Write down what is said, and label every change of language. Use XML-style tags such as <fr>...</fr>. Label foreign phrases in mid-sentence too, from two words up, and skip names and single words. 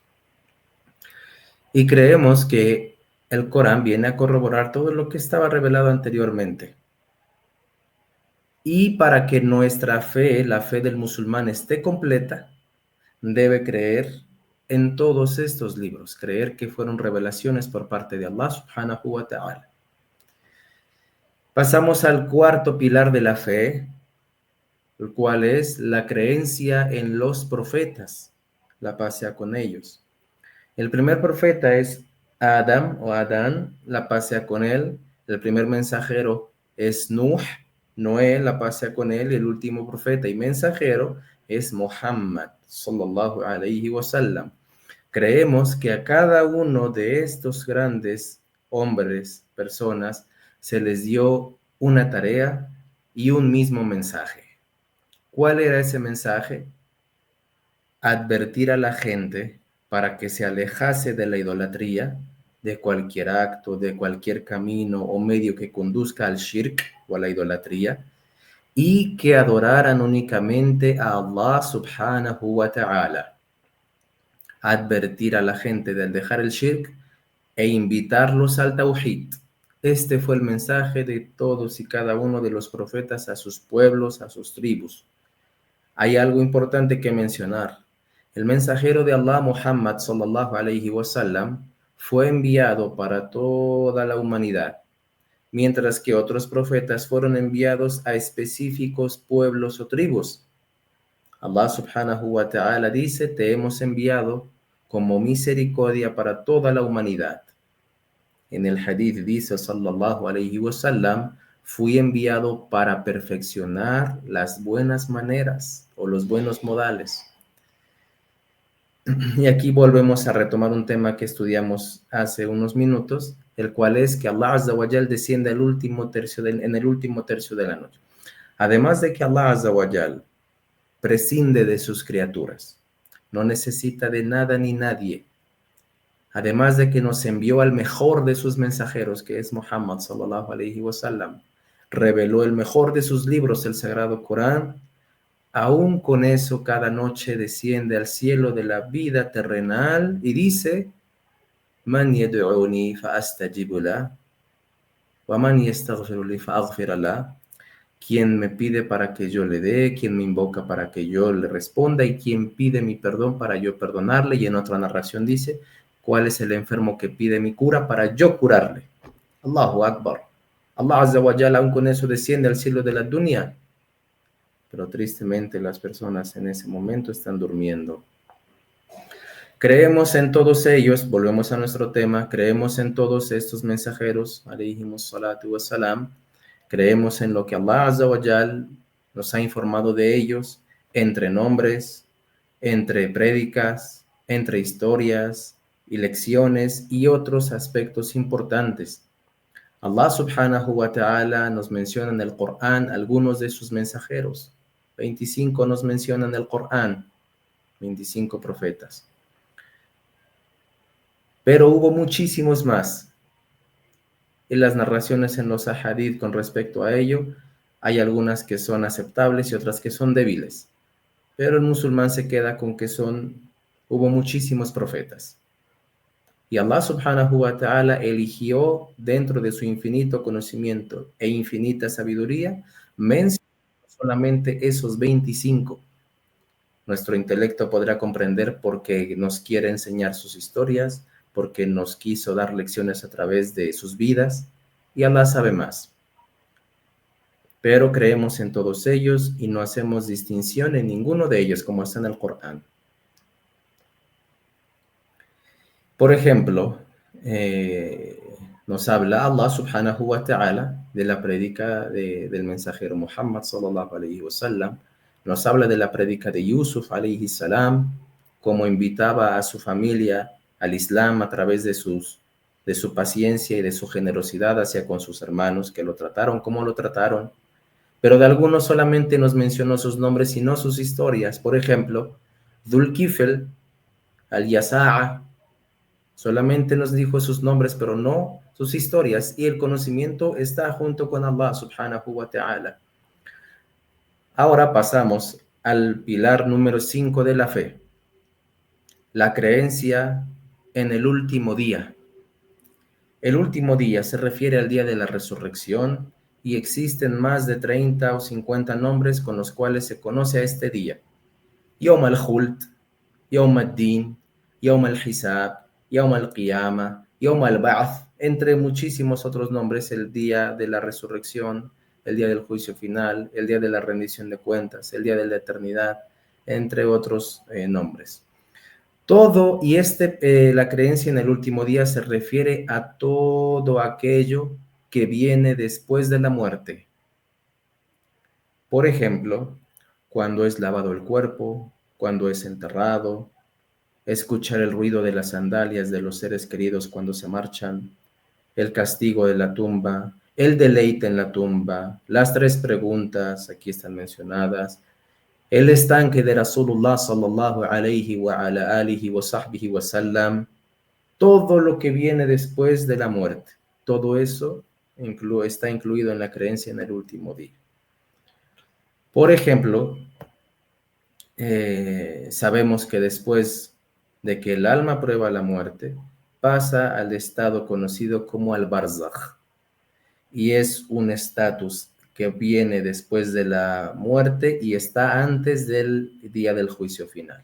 <es>Y creemos que el Corán viene a corroborar todo lo que estaba revelado anteriormente. Y para que nuestra fe, la fe del musulmán, esté completa, debe creer en todos estos libros, creer que fueron revelaciones por parte de Allah</es> <ar>سبحانه وتعالى.</ar> <es>Pasamos al cuarto pilar de la fe, el cual es la creencia en los profetas, la paz sea con ellos. El primer profeta es Adam o Adán, la paz sea con él. El primer mensajero es Nuh, Noé, la paz sea con él. Y el último profeta y mensajero es Muhammad,</es> <ar>صلى الله عليه وسلم.</ar> <es>Creemos que a cada uno de estos grandes hombres, personas, se les dio una tarea y un mismo mensaje. ¿Cuál era ese mensaje? Advertir a la gente para que se alejase de la idolatría, de cualquier acto, de cualquier camino o medio que conduzca al shirk o a la idolatría, y que adoraran únicamente a Allah</es> <ar>سبحانه وتعالى.</ar> <es>Advertir a la gente del dejar el shirk e invitarlos al tawhid. Este fue el mensaje de todos y cada uno de los profetas a sus pueblos, a sus tribus. Hay algo importante que mencionar. El mensajero de Allah, Muhammad</es> <ar>صلى الله عليه وسلم,</ar> <es>fue enviado para toda la humanidad, mientras que otros profetas fueron enviados a específicos pueblos o tribus. Allah</es> <ar>سبحانه وتعالى</ar> <es>dice, te hemos enviado como misericordia para toda la humanidad. En el hadith dice,</es> <ar>صلى الله عليه وسلم,</ar> <es>fui enviado para perfeccionar las buenas maneras o los buenos modales. Y aquí volvemos a retomar un tema que estudiamos hace unos minutos, el cual es que Allah</es> <ar>عز وجل</ar> <es>desciende en el último tercio de la noche. Además de que Allah</es> <ar>عز وجل</ar> <es>prescinde de sus criaturas, no necesita de nada ni nadie. Además de que nos envió al mejor de sus mensajeros, que es Muhammad</es> <ar>صلى الله عليه وسلم,</ar> <es>reveló el mejor de sus libros, el Sagrado Corán. Aún con eso, cada noche desciende al cielo de la vida terrenal y dice,</es> <ar>من يدعوني فأستجيب له، ومن يستغفرني فأغفر له.</ar> <es>Quien me pide para que yo le dé, quien me invoca para que yo le responda y quien pide mi perdón para yo perdonarle. Y en otra narración dice, ¿cuál es el enfermo que pide mi cura para yo curarle?</es> <ar>الله أكبر.</ar> <es>Allah</es> <ar>عز وجل</ar> <es>aún con eso desciende al cielo de la dunya. Pero tristemente las personas en ese momento están durmiendo. Creemos en todos ellos, volvemos a nuestro tema, creemos en todos estos mensajeros,</es> <ar>عليهم الصلاة والسلام,</ar> <es>creemos en lo que Allah</es> <ar>عز وجل</ar> <es>nos ha informado de ellos, entre nombres, entre prédicas, entre historias y lecciones y otros aspectos importantes. Allah</es> <ar>سبحانه وتعالى</ar> <es>nos menciona en el Corán algunos de sus mensajeros. 25 nos mencionan el Corán, 25 profetas. Pero hubo muchísimos más. En las narraciones en los ahadith con respecto a ello, hay algunas que son aceptables y otras que son débiles. Pero el musulmán se queda con que hubo muchísimos profetas. Y Allah</es> <ar>سبحانه وتعالى</ar> <es>eligió dentro de su infinito conocimiento e infinita sabiduría, mencionar solamente esos 25. Nuestro intelecto podrá comprender porque nos quiere enseñar sus historias, porque nos quiso dar lecciones a través de sus vidas, y Allah sabe más. pero creemos en todos ellos y no hacemos distinción en ninguno de ellos, como está en el Corán. Por ejemplo, nos habla Allah</es> <ar>سبحانه وتعالى</ar> <es>de la prédica del mensajero Muhammad</es> <ar>صلى الله عليه وسلم.</ar> <es>Nos habla de la prédica de Yusuf</es> <ar>عليه السلام,</ar> <es>cómo invitaba a su familia al Islam a través de su paciencia y de su generosidad hacia con sus hermanos, que lo trataron como lo trataron. Pero de algunos solamente nos mencionó sus nombres y no sus historias. Por ejemplo, Dhul-Kifl, Al-Yasa'a, solamente nos dijo sus nombres, pero no sus historias. Y el conocimiento está junto con Allah</es> <ar>سبحانه وتعالى.</ar> <es>Ahora pasamos al pilar número 5 de la fe. La creencia en el último día. El último día se refiere al día de la resurrección y existen más de 30 o 50 nombres con los cuales se conoce a este día.</es> <ar>يوم الخلد، يوم الدين، يوم الحساب، يوم القيامة، يوم البعث,</ar> <es>entre muchísimos otros nombres, el día de la resurrección, el día del juicio final, el día de la rendición de cuentas, el día de la eternidad, entre otros nombres. Todo, y la creencia en el último día se refiere a todo aquello que viene después de la muerte. Por ejemplo, cuando es lavado el cuerpo, cuando es enterrado, escuchar el ruido de las sandalias de los seres queridos cuando se marchan, el castigo de la tumba, el deleite en la tumba, las 3 preguntas, aquí están mencionadas, el estanque de</es> <ar>رسول الله صلى الله عليه وعلى آله وصحبه وسلم,</ar> <es>todo lo que viene después de la muerte, todo eso está incluido en la creencia en el último día. Por ejemplo, sabemos que después de que el alma prueba la muerte, pasa al estado conocido como al-Barzakh, y es un estatus que viene después de la muerte y está antes del día del juicio final.</es>